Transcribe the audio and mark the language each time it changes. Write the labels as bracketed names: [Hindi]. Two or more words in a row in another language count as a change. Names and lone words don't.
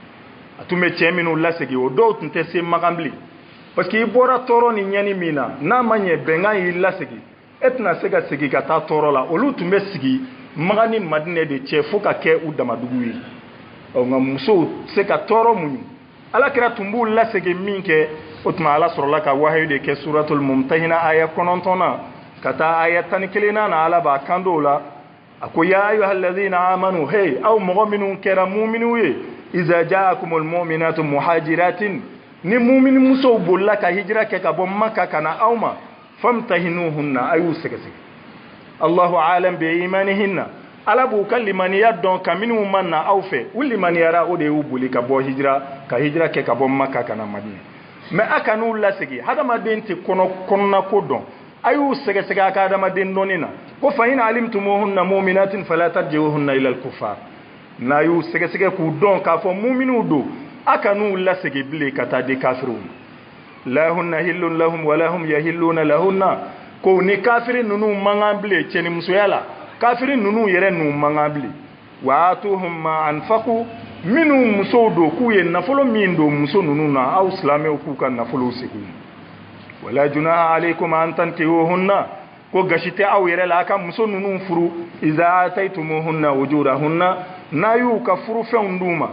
[Bambara] a tun bɛ cɛ minnu lasegin o dɔw tun tɛ se Makan bilen [French] parce que [Bambara] i bɔra tɔɔrɔ ni ɲani min na n'a ma ɲɛ bɛnkan y'i lasegin e tɛna se ka segin ka taa tɔɔrɔ la olu tun bɛ sigi Makan ni Madinɛ de cɛ fo ka kɛ u damadugu ye nka musow se ka tɔɔrɔ muɲu Alakira tun b'u lasegin min kɛ o tuma Ala sɔrɔla ka wahayu de kɛ suratul Mumtahina aya 9 na ka taa aya 11 na Ala b'a kan dɔw la a ko [Arabic] يا أيها الذين آمنوا [Bambara] hey aw mɔgɔ minnu kɛra mu'minu ye [Arabic] إذا جاءكم المؤمنات مهاجرات [Bambara] ni mu'min musow bolila ka hijira kɛ ka bɔ Maka ka na aw ma famtahinuhunna ayu sɛgɛsɛgɛ [Arabic] الله أعلم بإيمانهن [Bambara] Ala b'u ka limaniya dɔn ka minnu ma na aw fɛ u limaniyara o de y'u boli ka bɔ hijira kɛ ka bɔ Maka ka na Madina mais a ka n'u lasegi hadamaden tɛ kɔnɔna ko dɔn a y'u sɛgɛsɛgɛ a ka hadamaden dɔnni na ko [Arabic] فإن علمتموهن مؤمنات فلا ترجعوهن إلى الكفار [Bambara] n'a y'u sɛgɛsɛgɛ k'u dɔn k'a fɔ mu'minu don a ka n'u lasegi bilen ka taa di kafiruw ma [Arabic] لا هن حل لهم ولا هم يحلون لهن [Bambara] ko ni kafiri ninnu mankan bilen cɛnimusoya la kafiri ninnu yɛrɛ n'u mankan bilen [Arabic] وآتوهم ما أنفقوا [Bambara] minnu musow don k'u ye nafolo min don muso ninnu na aw silamɛw k'u ka nafolo segin [Arabic] ولا جناح عليكم أن تنكحوهن [Bambara] ko gasi tɛ aw yɛrɛ la a ka muso ninnu furu [Arabic] إذا آتيتموهن أجورهن [Bambara] n'a y'u ka furufɛnw d'u ma